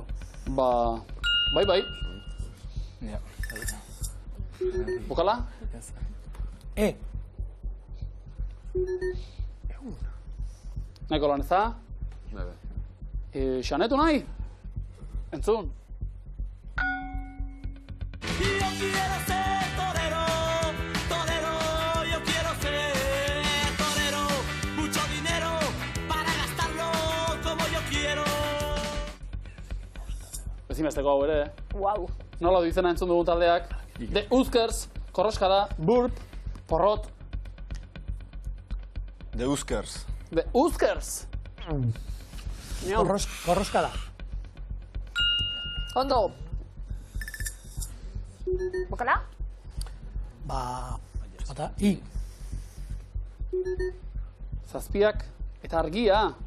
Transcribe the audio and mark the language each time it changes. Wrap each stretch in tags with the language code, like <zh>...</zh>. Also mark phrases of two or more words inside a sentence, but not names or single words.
<eu>Bai. Bokala? Nahiko lan ez da? Xanetu nahi? Entzun.</eu> <es>Yo quiero ser torero, torero, yo quiero ser torero, mucho dinero para gastarlo como yo quiero.</es> <eu>Ezinbesteko hau ere, Wow. Nola du izena entzun dugun taldeak? The Uskers, Korroskada, Burp, Porrot. The Uskers. The Uskers! Korroskada. Ondo. Bokala? Bata, Zazpiak eta argia.</eu>